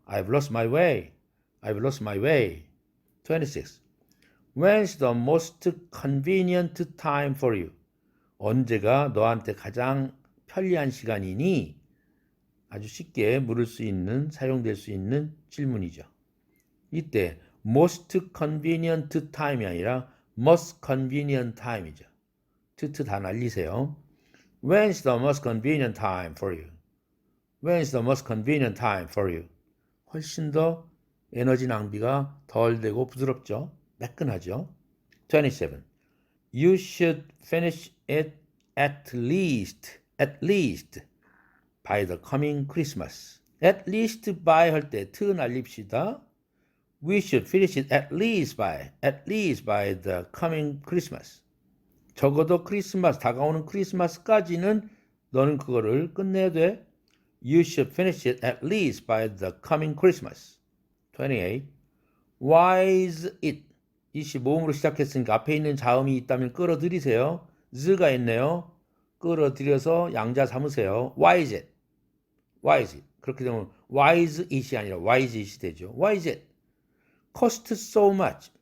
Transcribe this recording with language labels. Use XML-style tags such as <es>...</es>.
<en>I've lost my way. I've lost my way.</en> <ko>26.</ko> <en>When's the most convenient time for you?</en> <ko>언제가 너한테 가장 편리한 시간이니? 아주 쉽게 물을 수 있는, 사용될 수 있는 질문이죠. 이때 most convenient time이 아니라 most convenient time이죠. 트트 다 날리세요.</ko> <en>When's the most convenient time for you? When's the most convenient time for you?</en> <ko>훨씬 더 에너지 낭비가 덜 되고 부드럽죠. 매끈하죠. 27.</ko> <en>You should finish it at least by the coming Christmas.</en> <ko>At least by 할 때 트 날립시다.</ko> <en>We should finish it at least by the coming Christmas.</en> <ko>적어도 크리스마스, 다가오는 크리스마스까지는 너는 그거를 끝내야 돼.</ko> <en>You should finish it at least by the coming Christmas.</en> <ko>28.</ko> <en>Why is it?</en> <ko>이시 모음으로 시작했으니까 앞에 있는 자음이 있다면 끌어들이세요. z가 있네요. 끌어들여서 양자 삼으세요.</ko> <en>Why is it? Why is it?</en> <ko>그렇게 되면 why is it이 아니라 why is it이 되죠.</ko> <en>Why is it? Cost so much.</en>